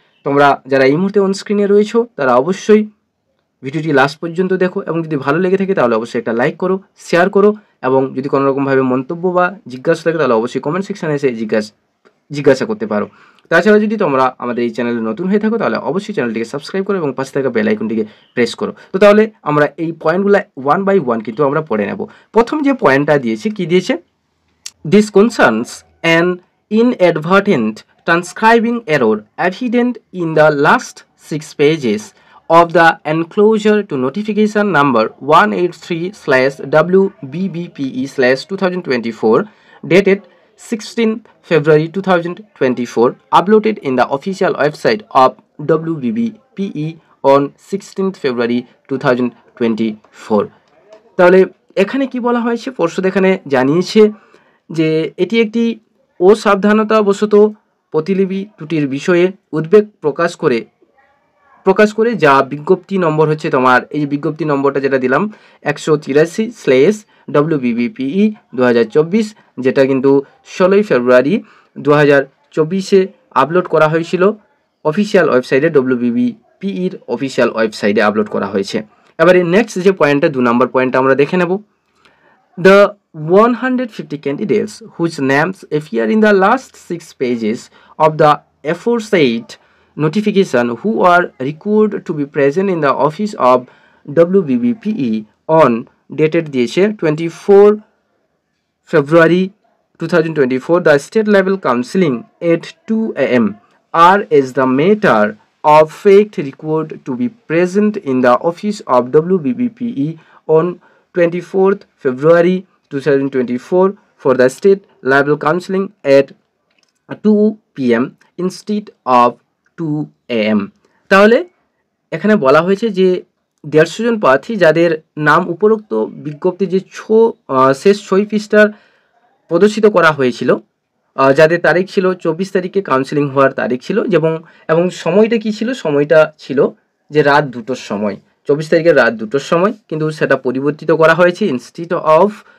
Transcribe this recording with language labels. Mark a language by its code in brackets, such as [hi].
[bn] তোমরা যারা এই মুহূর্তে অন স্ক্রিনে রয়েছো তারা অবশ্যই ভিডিওটি লাস্ট পর্যন্ত দেখো, এবং যদি ভালো লেগে থাকে তাহলে অবশ্যই একটা লাইক করো, শেয়ার করো, এবং যদি কোনো রকমভাবে মন্তব্য বা জিজ্ঞাসা থাকে তাহলে অবশ্যই কমেন্ট সেকশানে এসে জিজ্ঞাসা করতে পারো। তাছাড়া যদি তোমরা আমাদের এই চ্যানেলে নতুন হয়ে থাকো তাহলে অবশ্যই চ্যানেলটিকে সাবস্ক্রাইব করো এবং পাশে থাকা বেল আইকনটিকে প্রেস করো। তো তাহলে আমরা এই পয়েন্টগুলো ওয়ান বাই ওয়ান কিন্তু আমরা পড়ে নেব। প্রথম যে পয়েন্টটা দিয়েছে, কি দিয়েছে, [en] This concerns an inadvertent transcribing error evident in the last 6 pages of the enclosure to notification number 183/WBBPE/2024 dated 16 February 2024, uploaded in the official website of WBBPE on 16th February 2024। [bn] তাহলে এখানে কি বলা হয়েছে, পর্ষদ এখানে জানিয়েছে যে এটি একটি অসাবধানতাবশত প্রতিলিপি ত্রুটির বিষয়ে উদ্বেগ প্রকাশ করে যা বিজ্ঞপ্তি নম্বর হচ্ছে তোমার, এই যে বিজ্ঞপ্তি নম্বরটা যেটা দিলাম 183/WBBPE 2024, যেটা কিন্তু 16ই ফেব্রুয়ারি 2024 আপলোড করা হয়েছিল অফিসিয়াল ওয়েবসাইটে, WBBPEর অফিসিয়াল ওয়েবসাইটে আপলোড করা হয়েছে। এবারে নেক্সট যে পয়েন্টটা, 2 নম্বর পয়েন্টটা আমরা দেখে নেব। [en] The 150 candidates whose names appear in the last 6 pages of the aforesaid notification who are required to be present in the office of WBBPE on dated [bn] দিয়েছে [en] 24 February 2024, the state level counseling at 2 AM are as the matter of fact required to be present in the office of WBBPE on 24th February 2024 for the state level counseling at 2 PM instead of 2 AM। [bn] তাহলে এখানে বলা হয়েছে যে 150 জন প্রার্থী যাদের নাম উপরোক্ত বিজ্ঞপ্তি যে শেষ 6 পৃষ্ঠার প্রদর্শিত করা হয়েছিল, যাদের তারিখ ছিল 24 তারিখে কাউন্সিলিং হওয়ার তারিখ ছিল, এবং সময়টা কি ছিল, সময়টা ছিল যে রাত 2টোর সময়, 24 তারিখের রাত 2টোর সময়, কিন্তু সেটা পরিবর্তিত করা হয়েছে [en] instead of